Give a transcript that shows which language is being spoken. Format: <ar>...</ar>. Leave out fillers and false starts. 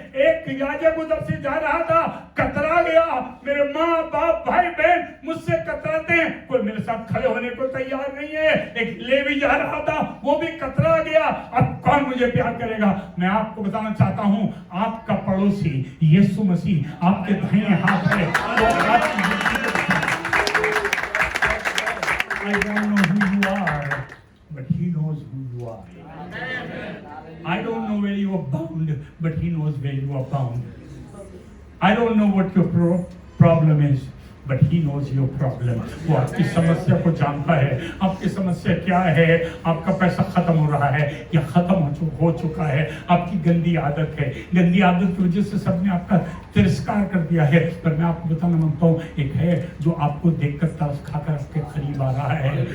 <hi>एक याजक उधर से जा रहा था, कतरा गया, मेरे माँ बाप भाई बहन मुझसे कतराते हैं, कोई मेरे साथ खड़े होने को तैयार नहीं है। एक लेवी जा रहा था, वो भी कतरा गया, अब कौन मुझे प्यार करेगा। मैं आपको बताना चाहता हूँ, आपका पड़ोसी यीशु मसीह आपके दाहिने हाथ है।</hi> <en>I don't know who you are, but he knows who you are. I don't know where you are bound, but he knows where you are bound. I don't know what your problem is, but he knows your problem.</en> <hi>वो आपकी समस्या को जानता है। आपकी समस्या क्या है? आपका पैसा खत्म हो रहा है या खत्म हो चुका है? आपकी गंदी आदत है, गंदी आदत की वजह से सबने आपका तिरस्कार कर दिया है। पर मैं आपको बताना मांगता हूँ, एक है जो आपको देखकर तरस खाकर आपके करीब आ रहा है।</hi>